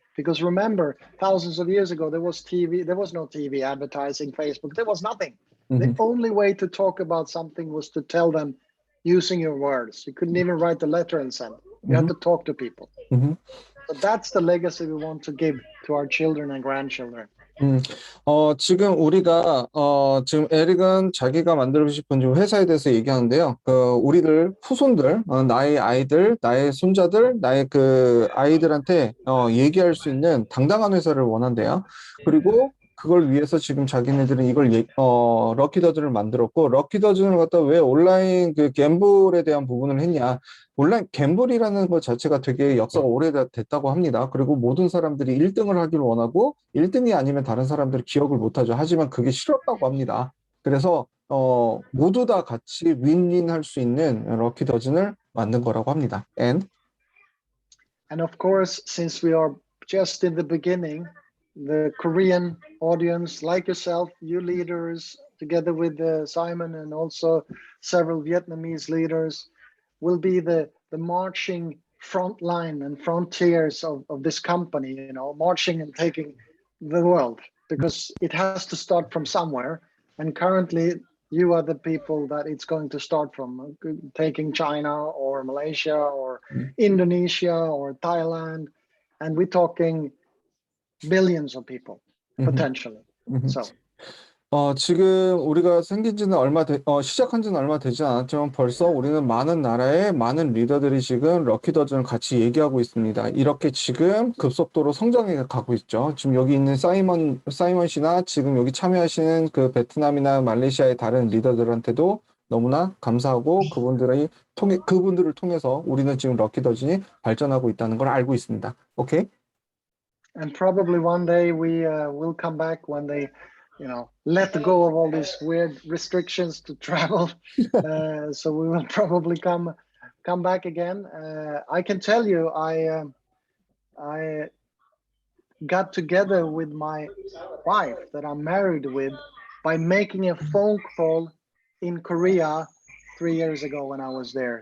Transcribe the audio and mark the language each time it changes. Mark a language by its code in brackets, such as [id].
[en] Because remember, thousands of years ago, there was TV, there was no TV advertising, Facebook, there was nothing. The only way to talk about something was to tell them using your words. You couldn't even write a letter and send. You had to talk to people. So that's the legacy we want to give to our children and grandchildren. [ko] 지금 우리가, 지금 에릭은 자기가 만들고 싶은 지금 회사에 대해서 얘기하는데요. 우리들 후손들, 나의 아이들, 나의 손자들, 나의 그 아이들한테, 얘기할 수 있는 당당한 회사를 원한대요. 그리고 그걸 위해서 지금 자기네들은 이걸, 럭키더즈를 만들었고, 럭키더즈를 갖다 왜 온라인 그 갬블에 대한 부분을 했냐. 온라인 갬블이라는 것 자체가 되게 역사가 오래됐다고 합니다. 그리고 모든 사람들이 1등을 하기를 원하고 1등이 아니면 다른 사람들이 기억을 못하죠. 하지만 그게 싫었다고 합니다. 그래서 모두 다 같이 윈윈 할 수 있는 럭키더즌을 만든 거라고 합니다. [en] And of course, since we are just in the beginning, the Korean audience, like yourself, you leaders, together with Simon and also several Vietnamese leaders, will be the marching front line and frontiers of this company, you know, marching and taking the world, because it has to start from somewhere. And currently, you are the people that it's going to start from, taking China or Malaysia or Indonesia or Thailand. And we're talking billions of people, potentially. So. [ko] 지금 우리가 생긴 지는 시작한 지는 얼마 되지 않았지만 벌써 우리는 많은 나라의 많은 리더들이 지금 럭키더즌을 같이 얘기하고 있습니다. 이렇게 지금 급속도로 성장해 가고 있죠. 지금 여기 있는 사이먼 씨나 지금 여기 참여하시는 그 베트남이나 말레이시아의 다른 리더들한테도 너무나 감사하고 그분들을 통해서 우리는 지금 럭키더즌이 발전하고 있다는 걸 알고 있습니다. 오케이? [en] And probably one day we will come back when they, you know, let go of all these weird restrictions to travel. So we will probably come back again. I can tell you, I got together with my wife that I'm married with by making a phone call in Korea 3 years ago when I was there.